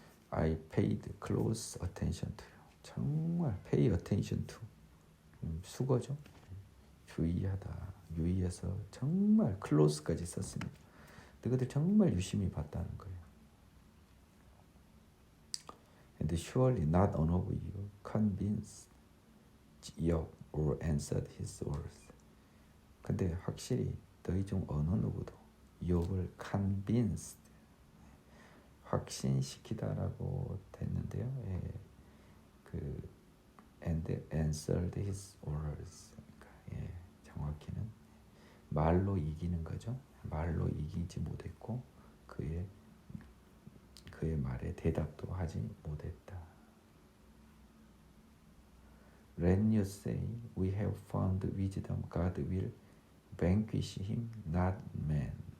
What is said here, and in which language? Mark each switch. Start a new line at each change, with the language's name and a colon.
English: I paid close attention to you.
Korean: 정말
English: pay attention to.
Korean: 수거죠. 주의하다. 유의해서 정말 close까지 썼습니다. 그들 정말 유심히 봤다는 거예요.
English: And surely not one of you convinced Job or answered his words.
Korean: 근데 확실히 너희 중 어느 누구도 욥을 convinced 확신시키다라고 됐는데요. 예, 그
English: and answered his words.
Korean: 그러니까, 예, 정확히는 말로 이기는 거죠. 말로 이기지 못했고 그의 말에 대답도 하지 못했다.
English: When you say we have found wisdom, God will vanquish him, not man.